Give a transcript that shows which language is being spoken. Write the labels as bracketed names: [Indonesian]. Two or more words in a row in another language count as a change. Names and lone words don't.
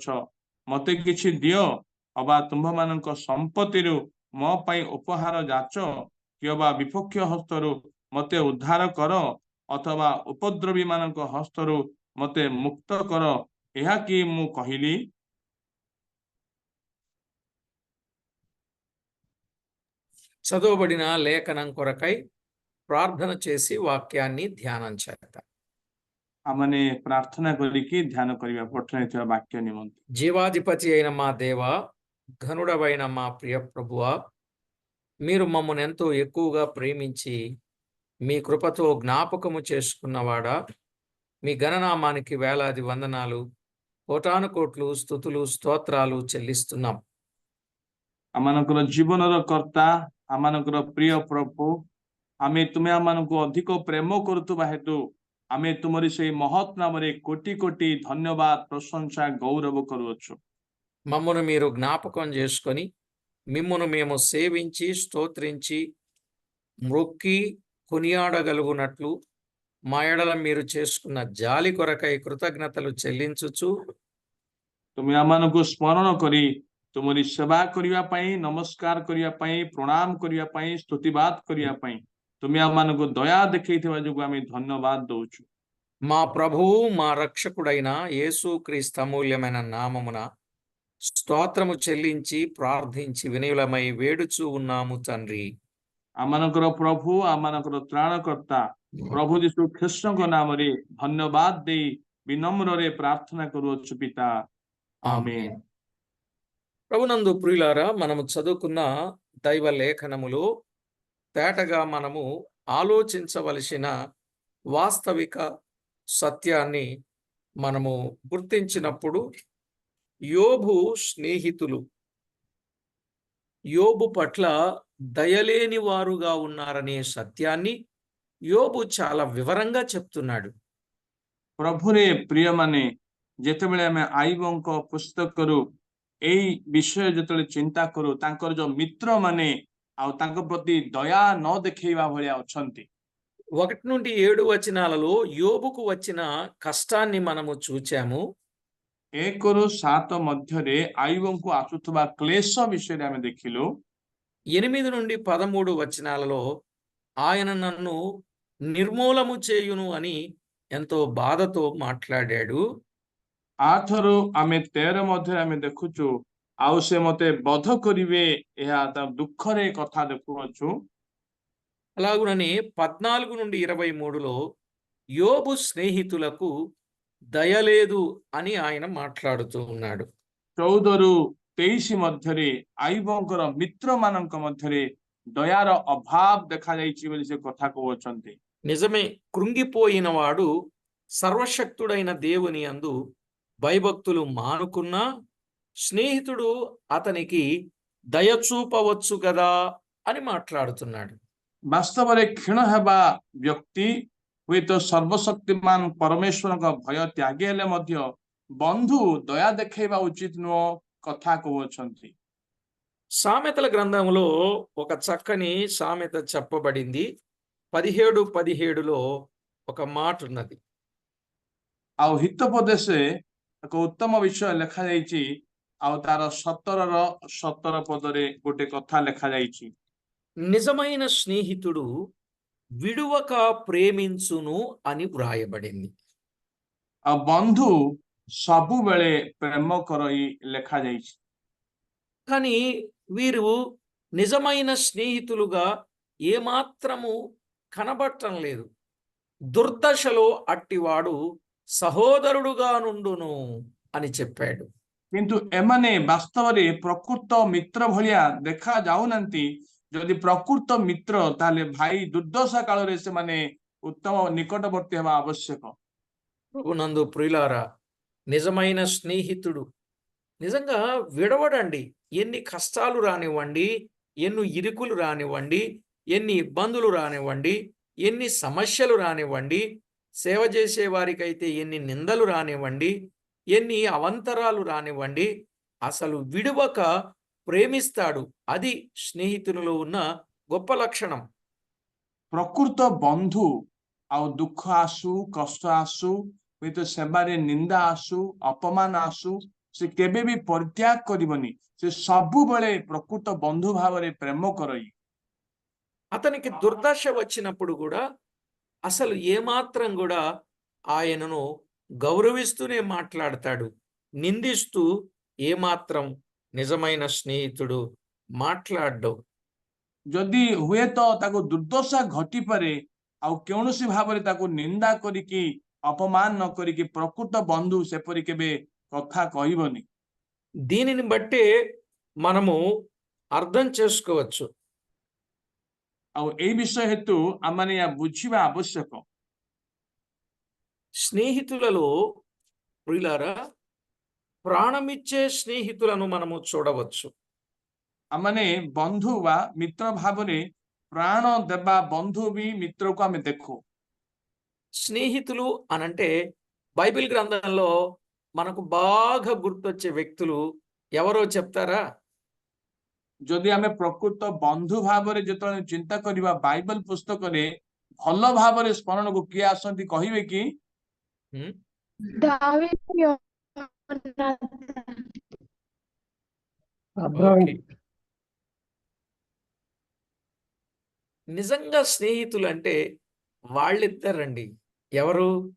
[Odia] ମତେ କିଛି ଦିଅ, ଅବା ତୁମ୍ଭମାନଙ୍କ ସମ୍ପତ୍ତିରୁ ମୋ ପାଇଁ ଉପହାର ଯାଚ, କି ଅବା ବିପକ୍ଷ ହସ୍ତରୁ ମତେ ଉଦ୍ଧାର କର, ଅଥବା ଉପଦ୍ରବୀ ମାନଙ୍କ ହସ୍ତରୁ ମତେ ମୁକ୍ତ କର। ଏହା କି ମୁଁ କହିଲି? [Telugu] చదవబడిన లేఖనం కొరకై ప్రార్థన చేసి వాక్యాన్ని ధ్యానం చేద్దాం. [Odia] ଆମେ ପ୍ରାର୍ଥନା କରିକି ଧ୍ୟାନ କରିବା పఠనైଥିବା ବାକ୍ୟ ନିମନ୍ତେ। [Telugu] జీవాధిపతి అయిన మా దేవ, ఘనుడవైన మా ప్రియ ప్రభువా, మీరు మమ్మల్ని ఎంతో ఎక్కువగా ప్రేమించి మీ కృపతో జ్ఞాపకము చేసుకున్నవాడా, మీ గణనామానికి వేలాది వందనాలు, కోటాను కోట్లు స్తుతులు స్తోత్రాలు చెల్లిస్తున్నాం। [Odia] ଆମମାନଙ୍କର ଜୀବନର କର୍ତ୍ତା, ଆମମାନଙ୍କର ପ୍ରିୟ ପ୍ରଭୁ, ଆମେ ତୁମେ ଆମମାନଙ୍କୁ ଅଧିକ ପ୍ରେମ କରୁଥିବା ହେତୁ ଆମେ ତୁମରି ସେଇ ମହତ୍ ନାମରେ କୋଟି କୋଟି ଧନ୍ୟବାଦ, ପ୍ରଶଂସା, ଗୌରବ କରୁଅଛୁ। [Telugu] మమ్మను మీరు జ్ఞాపకం చేసుకొని మిమ్మును మేము సేవించి స్తోత్రించి మ్రొక్కి కొనియాడగలుగునట్లు మా ఎడల మీరు చేసుకున్న జాలి కొరకై కృతజ్ఞతలు చెల్లించుచు [Odia] ତୁମେ ଆମମାନଙ୍କୁ ସ୍ମରଣ କରି ତୁମରି ସେବା କରିବା ପାଇଁ, ନମସ୍କାର କରିବା ପାଇଁ, ପ୍ରଣାମ କରିବା ପାଇଁ, ସ୍ତୁତିବାଦ କରିବା ପାଇଁ ତୁମେ ଆମମାନଙ୍କୁ ଦୟା ଦେଖେଇଥିବା ଯୋଗୁଁ ଆମେ ଧନ୍ୟବାଦ ଦଉଛୁ। [Telugu] మా ప్రభువు మా రక్షకుడైన యేసుక్రీస్తు అమూల్యమైన నామమున స్తోత్రము చెల్లించి ప్రార్థించి వినయులమై వేడుచూ ఉన్నాము తండ్రి। [Odia] ଆମମାନଙ୍କର ପ୍ରଭୁ, ଆମମାନଙ୍କର ତ୍ରାଣକର୍ତ୍ତା ପ୍ରଭୁ ଯୀଶୁ ଖ୍ରୀଷ୍ଟଙ୍କ ନାମରେ ଧନ୍ୟବାଦ ଦେଇ ବିନମ୍ରରେ ପ୍ରାର୍ଥନା କରୁଅଛୁ ପିତା। [Telugu] ఆమేన్। ప్రభునందు ప్రియులారా, మనము చదువుకున్న దైవ లేఖనములో తేటగా మనము ఆలోచించవలసిన వాస్తవిక సత్యాన్ని మనము గుర్తించినప్పుడు యోబు స్నేహితులు యోబు పట్ల దయలేని వారుగా ఉన్నారనే సత్యాన్ని యోబు చాలా వివరంగా చెప్తున్నాడు। [Odia] ପ୍ରଭୁରେ ପ୍ରିୟମାନେ, ଯେତେବେଳେ ଆମେ ଆଇବଙ୍କ ପୁସ୍ତକରୁ ଏଇ ବିଷୟ ଯେତେବେଳେ ଚିନ୍ତା କରୁ, ତାଙ୍କର ଯୋଉ ମିତ୍ରମାନେ ଆଉ ତାଙ୍କ ପ୍ରତି ଦୟା ନ ଦେଖେଇବା ଭଳିଆ ଅଛନ୍ତି। [Telugu] 1 నుండి 7 వచనాలలో యోబుకు వచ్చిన కష్టాన్ని మనము చూచాము। [Odia] 1ରୁ 7 ମଧ୍ୟରେ ଆଇବଙ୍କୁ ଆସୁଥିବା କ୍ଲେଶ ବିଷୟରେ ଆମେ ଦେଖିଲୁ। [Telugu] 8 నుండి 13 వచనాలలో ఆయన నన్ను నిర్మూలము చేయును అని ఎంతో బాధతో మాట్లాడాడు। [Odia] 8ରୁ ଆମେ 13 ମଧ୍ୟରେ ଆମେ ଦେଖୁଛୁ ଆଉ ସେ ମତେ ବଧ କରିବେ, ଏହା ତା ଦୁଃଖରେ କଥା ଦେଖୁଅଛୁ। [Telugu] అలాగునని 14 నుండి 23లో యోబు స్నేహితులకు దయలేదు అని ఆయన మాట్లాడుతూ ఉన్నాడు। [Odia] 14ରୁ 23 ମଧ୍ୟରେ ଆଇବଙ୍କର ମିତ୍ରମାନଙ୍କ ମଧ୍ୟରେ ଦୟାର ଅଭାବ ଦେଖାଯାଇଛି ବୋଲି ସେ କଥା କହୁଅଛନ୍ତି। [Telugu] నిజమే, కృంగిపోయిన వాడు సర్వశక్తుడైన దేవుని యందు భయభక్తులు మానుకున్నా స్నేహితుడు అతనికి దయ చూపవచ్చు కదా అని మాట్లాడుతున్నాడు। [Odia] ବାସ୍ତବରେ କ୍ଷୀଣ ହେବା ବ୍ୟକ୍ତି ହୁଏତ ସର୍ବଶକ୍ତିମାନ ପରମେଶ୍ୱରଙ୍କ ଭୟ ତ୍ୟାଗୀ ହେଲେ ମଧ୍ୟ ବନ୍ଧୁ ଦୟା ଦେଖେଇବା ଉଚିତ ନୁହଁ କଥା କହୁଅଛନ୍ତି। [Telugu] సామెతల గ్రంథంలో ఒక చక్కని సామెత చెప్పబడింది। 17:17లో ఒక మాట ఉన్నది। [Odia] ଆଉ ହିତୋପଦେଶରେ ଏକ ଉତ୍ତମ ବିଷୟ ଲେଖାଯାଇଛି, ଆଉ ତାର 17ର 17 ପଦରେ ଗୋଟେ କଥା ଲେଖାଯାଇଛି। [Telugu] నిజమైన స్నేహితుడు విడువక ప్రేమించును అని వ్రాయబడింది। [Odia] ଆଉ ବନ୍ଧୁ ସବୁବେଳେ ପ୍ରେମ କରଇ ଲେଖାଯାଇଛି। [Telugu] కానీ వీరు నిజమైన స్నేహితులుగా ఏమాత్రము కనబడటం లేదు। దుర్దశలో అట్టివాడు సహోదరుడుగా నుండును అని చెప్పాడు। [Odia] କିନ୍ତୁ ଏମାନେ ବାସ୍ତବରେ ପ୍ରକୃତ ମିତ୍ର ଭଳିଆ ଦେଖା ଯାଉନାହାନ୍ତି। ଯଦି ପ୍ରକୃତ ମିତ୍ର, ତାହେଲେ ଭାଇ ଦୁର୍ଦଶା କାଳରେ ସେମାନେ ଉତ୍ତମ ନିକଟବର୍ତ୍ତୀ ହେବା ଆବଶ୍ୟକ। [Telugu] ప్రభునందు ప్రియులారా, నిజమైన స్నేహితుడు నిజంగా విడవడండి। ఎన్ని కష్టాలు రానివ్వండి, ఎన్ని ఇరుకులు రానివ్వండి, ఎన్ని ఇబ్బందులు రానివ్వండి, ఎన్ని సమస్యలు రానివ్వండి, సేవ చేసే వారికైతే ఎన్ని నిందలు రానివ్వండి, ఎన్ని అవంతరాలు రానివ్వండి, అసలు విడువక ప్రేమిస్తాడు। అది స్నేహితులలో ఉన్న గొప్ప లక్షణం। [Odia] ପ୍ରକୃତ ବନ୍ଧୁ ଆଉ ଦୁଃଖ ଆସୁ, କଷ୍ଟ ଆସୁ, ହୁଏତ ସେବାରେ ନିନ୍ଦା ଆସୁ, ଅପମାନ ଆସୁ, ସେ କେବେ ବି ପରିତ୍ୟାଗ କରିବନି। ସେ ସବୁବେଳେ ପ୍ରକୃତ ବନ୍ଧୁ ଭାବରେ ପ୍ରେମ କରଇ। [Telugu] అతనికి దుర్దశ వచ్చినప్పుడు కూడా అసలు ఏమాత్రం కూడా ఆయనను గౌరవిస్తూనే మాట్లాడతాడు। నిందిస్తూ ఏమాత్రం నిజమైన స్నేహితుడు మాట్లాడడు। [Odia] ଯଦି ହୁଏତ ତାକୁ ଦୁର୍ଦଶା ଘଟିପାରେ, ଆଉ କୌଣସି ଭାବରେ ତାକୁ ନିନ୍ଦା କରିକି ଅପମାନ ନ କରିକି ପ୍ରକୃତ ବନ୍ଧୁ ସେପରି କେବେ କଥା କହିବନି। [Telugu] దీనిని బట్టే మనము అర్థం చేసుకోవచ్చు। [Odia] ଆଉ ଏଇ ବିଷୟ ହେତୁ ଆମମାନେ ଏହା ବୁଝିବା ଆବଶ୍ୟକ। [Telugu] స్నేహితులలో ప్రియులారా, ప్రాణమిచ్చే స్నేహితులను మనము చూడవచ్చు। [Odia] ଆମମାନେ ବନ୍ଧୁ ବା ମିତ୍ର ଭାବରେ ପ୍ରାଣ ଦେବା ବନ୍ଧୁ ବି ମିତ୍ରକୁ ଆମେ ଦେଖୁ। [Telugu] స్నేహితులు అనంటే బైబిల్ గ్రంథంలో మనకు బాగా గుర్తొచ్చే వ్యక్తులు ఎవరో చెప్తారా? [Odia] ଯଦି ଆମେ ପ୍ରକୃତ ବନ୍ଧୁ ଭାବରେ ଯେତେବେଳେ ଚିନ୍ତା କରିବା ବାଇବଲ ପୁସ୍ତକରେ ଭଲ ଭାବରେ ସ୍ମରଣକୁ କିଏ ଆସନ୍ତି କହିବେ କି? హ్మ్? [Telugu] దావీదు యోనాతాన్. ఓకే. నిజంగా స్నేహితులు అంటే వాళ్ళిద్దరండి. ఎవరు?